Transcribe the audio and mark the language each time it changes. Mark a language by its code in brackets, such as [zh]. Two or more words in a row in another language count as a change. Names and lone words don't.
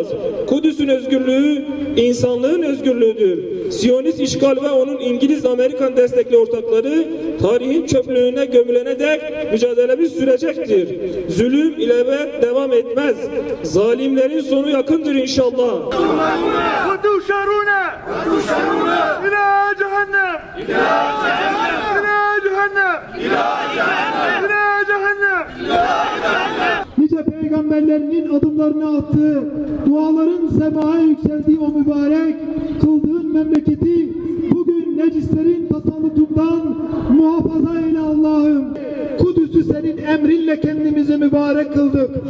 [tr] Kudüs'ün özgürlüğü insanlığın özgürlüğüdür. Siyonist işgal ve onun İngiliz-Amerikan destekli ortakları tarihin çöplüğüne gömülene dek mücadelemiz sürecektir. Zulüm ilebet devam etmez. Zalimlerin sonu yakındır inşallah. [ar] وتشرون إلى جهنم إلى جهنم إلى جهنم [tr] Nice peygamberlerinin adımlarını attığı, duaların semaya yükseldiği o mübarek kıldığın memleketi bugün necislerin tasallutundan muhafaza eyle Allah'ım. Kudüs'ü senin emrinle kendimizi mübarek kıldık.